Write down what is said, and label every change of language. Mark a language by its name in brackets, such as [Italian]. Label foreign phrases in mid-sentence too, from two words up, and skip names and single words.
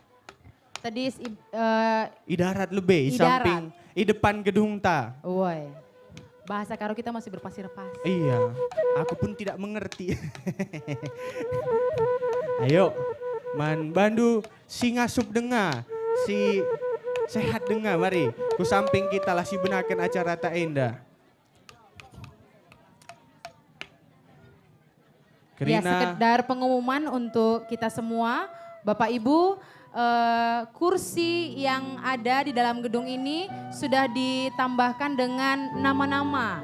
[Indonesian] Tadi [Batak Karo] Idarat lebih, Idarat. [Indonesian] samping di depan gedung ta. Woi. Bahasa Karo kita masih berpasir-pasir. Iya, aku pun tidak mengerti. Ayo, [Batak Karo] Man Bandu si ngasup dengar, si sehat dengar, mari. Ku samping kita lah si benakan acara tak indah. [Indonesian] Ya, Kerina, sekedar pengumuman untuk kita semua, Bapak Ibu, kursi yang ada di dalam gedung ini sudah ditambahkan dengan nama-nama